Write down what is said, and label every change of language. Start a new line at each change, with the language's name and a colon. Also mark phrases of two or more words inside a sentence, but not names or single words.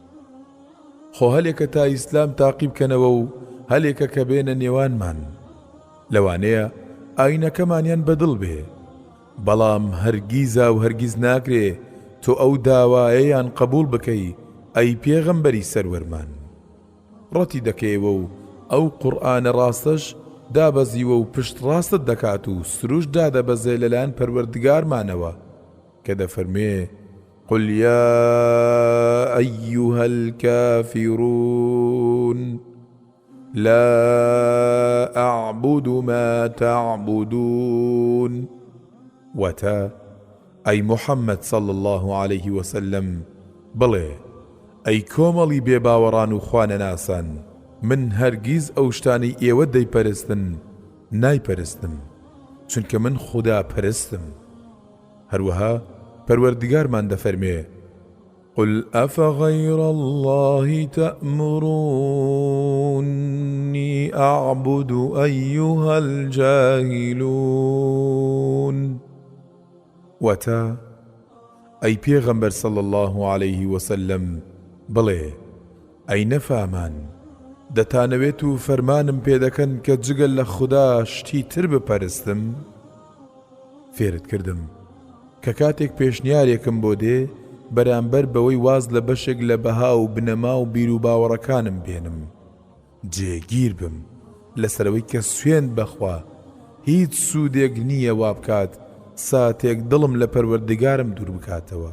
Central Kurdish: خۆ هەلێکە تا ئیسلام تاقی بکەنەوە و هەلێکە کە بێنە نێوانمان، لەوانەیە ئاینەکەمانیان بەدڵ بێ، بەڵام هەرگیزا و هەرگیز ناکرێ تۆ ئەو داوایەیان قبول بکەی ئەی پێغەمبەری سەروەرمان. ڕەتی دەکەیەوە و ئەو قورئانە ڕاستەش دابەزیوە و پشت ڕاستت دەکات و سروش دادەبەزێ لەلایەن پەروەردگارمانەوە کە دەفەرمێ
Arabic: قل يا أيها الكافرون لا أعبد ما تعبدون.
Central Kurdish: وتا
Arabic: أي محمد صلى الله عليه وسلم
Central Kurdish: بڵێ ئەی کۆمەڵی بێباوەڕان و خوانە ناسان، من هەرگیز ئەو شتانی ئێوە دەیپەرستن نایپەرستم، چونکە من خوددا پەرستم. هەروەها پەروەردگارمان دەفەرمێ
Arabic: قل أفغير الله تأمروني أعبد أيها الجاهلون.
Central Kurdish: وتا ئەی پێغەمبەر
Arabic: صلى الله عليه وسلم
Central Kurdish: بڵێ ئەی نەفامان، دەتانەوێت و فەرمانم پێدەکەن کە جگەل لە خوددا شتی تر بپەرستم؟ فێرت کردم کە کاتێک پێشنیارێکم بۆ دێ بەرامبەر بەوەی واز لە بەشێک لە بەها و بنەما و بیر و باوەڕەکانم بێنم، جێگیر بم لەسەرەوەی کە سوێند بەخوا هیچ سوودێک نییە وا بکات ساتێک دڵم لە پەروەردگارم دوور بکاتەوە.